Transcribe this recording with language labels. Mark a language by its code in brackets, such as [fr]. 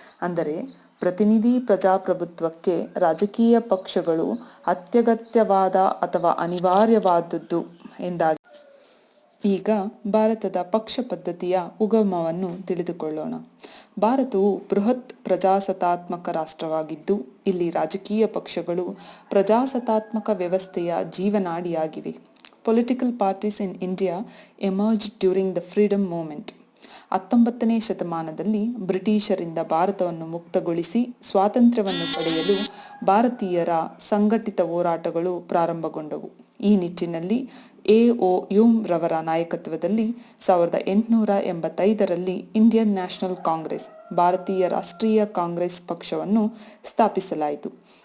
[kn] ಅಂದರೆ ಪ್ರತಿನಿಧಿ ಪ್ರಜಾಪ್ರಭುತ್ವಕ್ಕೆ ರಾಜಕೀಯ ಪಕ್ಷಗಳು ಅತ್ಯಗತ್ಯವಾದ ಅಥವಾ ಅನಿವಾರ್ಯವಾದದ್ದು ಎಂದಾಗಿದೆ. ಈಗ ಭಾರತದ ಪಕ್ಷ ಪದ್ಧತಿಯ ಉಗಮವನ್ನು ತಿಳಿದುಕೊಳ್ಳೋಣ. ಭಾರತವು ಬೃಹತ್ ಪ್ರಜಾಸತ್ತಾತ್ಮಕ ರಾಷ್ಟ್ರವಾಗಿದ್ದು ಇಲ್ಲಿ ರಾಜಕೀಯ ಪಕ್ಷಗಳು ಪ್ರಜಾಸತ್ತಾತ್ಮಕ ವ್ಯವಸ್ಥೆಯ ಜೀವನಾಡಿಯಾಗಿವೆ. [en] Political parties in India emerged during the freedom movement. [kn] 19ನೇ ಶತಮಾನದಲ್ಲಿ ಬ್ರಿಟಿಷರಿಂದ ಭಾರತವನ್ನು ಮುಕ್ತಗೊಳಿಸಿ ಸ್ವಾತಂತ್ರ್ಯವನ್ನು ಪಡೆಯಲು ಭಾರತೀಯರ ಸಂಘಟಿತ ಹೋರಾಟಗಳು ಪ್ರಾರಂಭಗೊಂಡವು. ಈ ನಿಟ್ಟಿನಲ್ಲಿ A.O. ಹ್ಯೂಮ್ ರವರ ನಾಯಕತ್ವದಲ್ಲಿ 1885ರಲ್ಲಿ ಇಂಡಿಯನ್ ನ್ಯಾಷನಲ್ ಕಾಂಗ್ರೆಸ್ ಭಾರತೀಯ ರಾಷ್ಟ್ರೀಯ ಕಾಂಗ್ರೆಸ್ ಪಕ್ಷವನ್ನು ಸ್ಥಾಪಿಸಲಾಯಿತು.